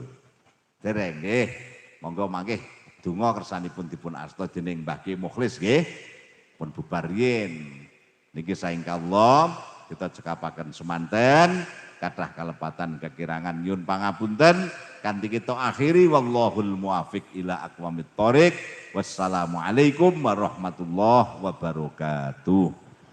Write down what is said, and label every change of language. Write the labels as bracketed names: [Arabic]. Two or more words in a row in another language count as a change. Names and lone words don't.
[Javanese] Dereng nggih. Monggo mangke donga kersanipun dipun asta dening Mbah Ki Mukhlis nggih. Pun bubar yen. Niki saengkallah kita cekapaken semanten kathah kalepatan kekirangan nyun pangapunten kanthi kita akhiri [Arabic] والله الموفق إلى أقوم الطريق. والسلام عليكم ورحمة الله وبركاته.